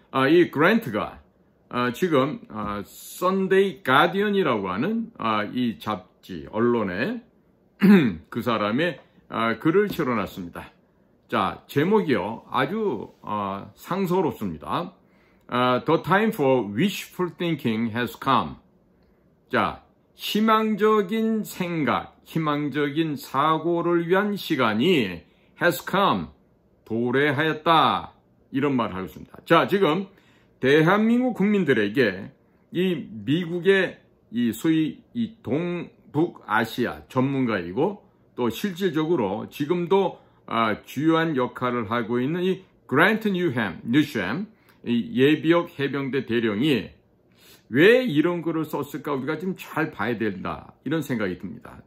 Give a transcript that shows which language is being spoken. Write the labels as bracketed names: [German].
[Korean] 이 그랜트가 지금 선데이 가디언이라고 하는 이 잡지 언론에 그 사람의 글을 실어놨습니다. 자, 제목이요, 아주 상서롭습니다. [English] The time for wishful thinking has come. [Korean] 자, 희망적인 생각, 희망적인 사고를 위한 시간이 [English] has come, [Korean] 도래하였다, 이런 말을 하고 있습니다. 자, 지금 대한민국 국민들에게 이 미국의 이 소위 이 동북아시아 전문가이고 또 실질적으로 지금도 주요한 역할을 하고 있는 이 그랜트 뉴섬 이 예비역 해병대 대령이 왜 이런 글을 썼을까 우리가 좀 잘 봐야 된다, 이런 생각이 듭니다.